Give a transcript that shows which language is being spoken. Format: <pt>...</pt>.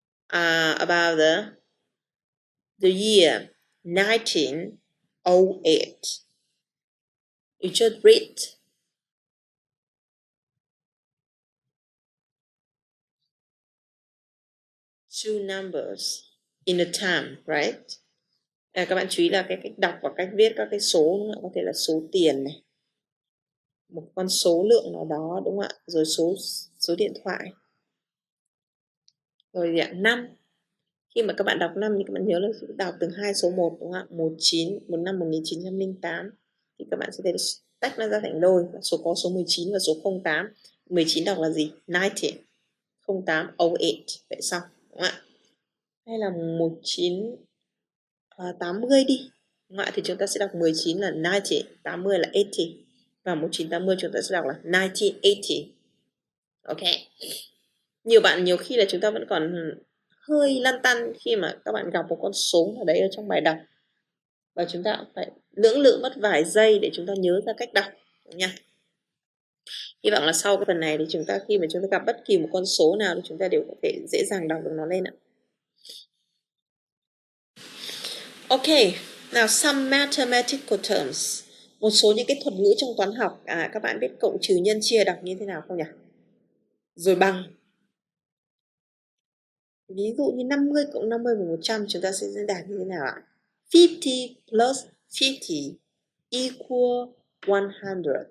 <en>About the year 1908. You just read 2 numbers in a time, right?</en> <vi>Các bạn chú ý là cái cách đọc và cách viết các cái số có thể là số tiền này, một con số lượng nào đó, đúng không ạ? Rồi số điện thoại. Rồi gì ạ? 5. Khi mà các bạn đọc 5 thì các bạn nhớ là đọc từng hai số 1 đúng không ạ? 19, một năm 1908 thì các bạn sẽ thấy tách nó ra thành đôi, số có số 19 và số 08. 19 đọc là gì? 90. 08 08. Vậy xong đúng không ạ? Hay là 1980 đi. Đúng không ạ? Thì chúng ta sẽ đọc 19 là 90, 80 là 80. Và 1980 chúng ta sẽ đọc là 1980. Ok. Nhiều bạn nhiều khi là chúng ta vẫn còn hơi lăn tăn khi mà các bạn gặp một con số nào đấy ở trong bài đọc. Và chúng ta phải lưỡng lự mất vài giây để chúng ta nhớ ra cách đọc nha. Hy vọng là sau cái phần này thì chúng ta khi mà chúng ta gặp bất kỳ một con số nào thì chúng ta đều có thể dễ dàng đọc được nó lên ạ.</vi> <en>Ok, now some mathematical terms.</en> <vi>Một số những cái thuật ngữ trong toán học. Các bạn biết cộng trừ nhân chia đọc như thế nào không nhỉ? Rồi bằng. Ví dụ như 50 cộng 50 bằng 100 chúng ta sẽ diễn đạt như thế nào ạ?</vi> <en>50 plus 50 equal 100.</en>